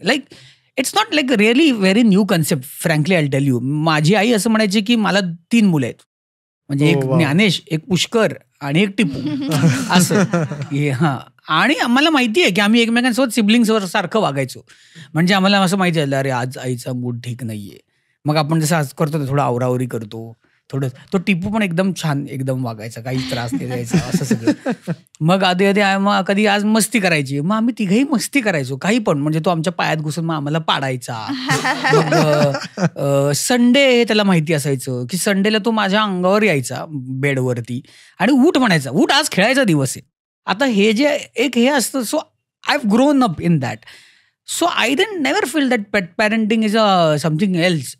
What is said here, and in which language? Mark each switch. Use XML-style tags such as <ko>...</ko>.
<en>Like, it's not like a really very new concept, frankly, I'll tell you.</en> <mr>माझी आई असं म्हणायची की मला 3 मुलं आहेत, म्हणजे एक ज्ञानेश, एक पुष्कर आणि एक टिपू असं. आणि आम्हाला माहिती आहे की आम्ही एकमेकांसोबत सिबलिंग्स सारखं वागायचो. म्हणजे आम्हाला असं माहिती झालं, अरे आज आईचा मूड ठीक नाहीये, मग आपण जसं आज करतो थोडं आवरावरी करतो थोडं. तो टिपू पण एकदम छान एकदम वागायचा, काही त्रास नाही द्यायचा, असं सगळं. मग आधी मग कधी आज मस्ती करायची, मग आम्ही तिघही मस्ती करायचो काही पण. म्हणजे तो आमच्या पायात घुसून मग आम्हाला पाडायचा. मग संडे त्याला माहिती असायचं की संडेला तो माझ्या अंगावर यायचा बेडवरती आणि उठ म्हणायचा, उठ आज खेळायचा दिवस आहे. आता हे जे एक हे असतं,</mr> <en>So I have grown up in that. So I didn't never feel that pet parenting is something else.</en>